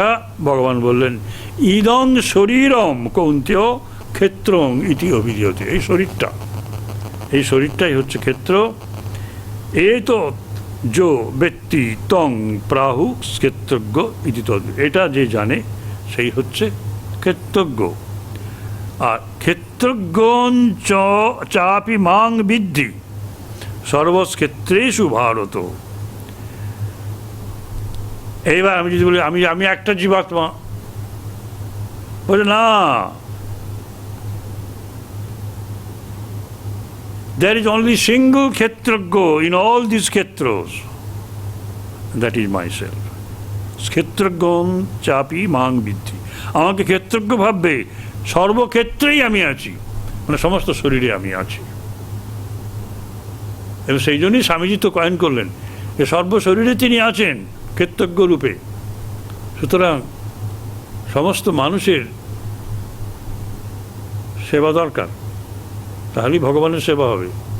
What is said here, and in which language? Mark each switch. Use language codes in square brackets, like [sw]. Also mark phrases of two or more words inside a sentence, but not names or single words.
[bn] ভগবান বললেন, [sa] ইদং শরীরম কৌন্তেয় ক্ষেত্রং ইতি অভিধীয়তে। [bn] এই শরীরটাই হচ্ছে ক্ষেত্র। [sa] তো যো ব্যক্তি তং প্রাহু ক্ষেত্রজ্ঞ ইতি তদ। [bn] এটা যে জানে সেই হচ্ছে ক্ষেত্রজ্ঞ। [sa] আর ক্ষেত্রজ্ঞং চাপি মাং বিদ্ধি সর্বক্ষেত্রেষু ভারত। [bn] এইবার আমি যদি বলি আমি একটা জীবাত্মা, বলে না, [en] there is only single Kshetrajna in all these Kshetras, that is myself. [sa] क्षेत्रज्ञं चापि मां विद्धि. [bn] আমাকে ক্ষেত্রজ্ঞ ভাববে, সর্বক্ষেত্রেই আমি আছি, মানে সমস্ত শরীরে আমি আছি। এবং সেই জন্যই স্বামীজি তো কয়েন করলেন যে সর্বশরীরে তিনি আছেন ক্ষেত্রজ্ঞ রূপে। সুতরাং সমস্ত মানুষের সেবা দরকার, তাহলেই ভগবানের সেবা হবে।